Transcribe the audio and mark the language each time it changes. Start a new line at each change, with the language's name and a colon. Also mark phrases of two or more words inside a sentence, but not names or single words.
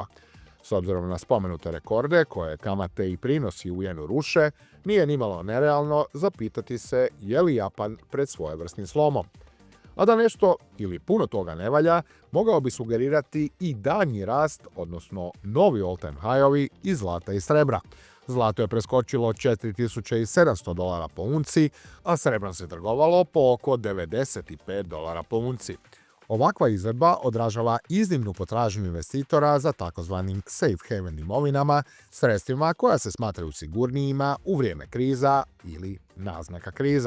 Croatian: S obzirom na spomenute rekorde koje kamate i prinosi u jenu ruše, nije nimalo nerealno zapitati se je li Japan pred svojevrsnim slomom. A da nešto ili puno toga ne valja, mogao bi sugerirati i daljnji rast, odnosno novi
English: all-time high-ovi
Croatian: iz zlata i srebra. Zlato je preskočilo $4.700 po unci, a srebro se trgovalo po oko $95 po unci. Ovakva izvedba odražava iznimnu potražnju investitora za takozvanim
English: safe haven
Croatian: imovinama, sredstvima koja se smatraju sigurnijima u vrijeme kriza ili naznaka kriza.